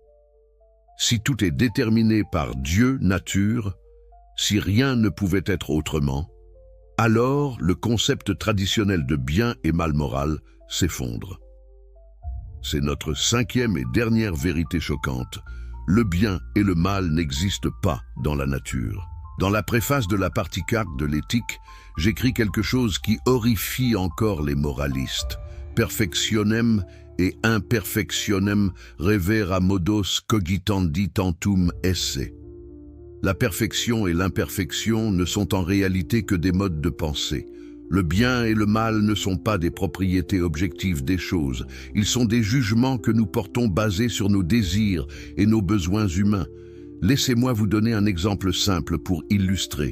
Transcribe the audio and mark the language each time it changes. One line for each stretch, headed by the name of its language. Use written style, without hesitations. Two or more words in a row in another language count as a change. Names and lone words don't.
French: Si tout est déterminé par Dieu, nature, si rien ne pouvait être autrement, alors le concept traditionnel de bien et mal moral s'effondre. C'est notre 5e et dernière vérité choquante. le bien et le mal n'existent pas dans la nature. Dans la préface de la partie 4 de l'éthique, j'écris quelque chose qui horrifie encore les moralistes.
Latin: Perfectionem et imperfectionem revera modos cogitandi tantum esse.
French: La perfection et l'imperfection ne sont en réalité que des modes de pensée. Le bien et le mal ne sont pas des propriétés objectives des choses. Ils sont des jugements que nous portons basés sur nos désirs et nos besoins humains. Laissez-moi vous donner un exemple simple pour illustrer.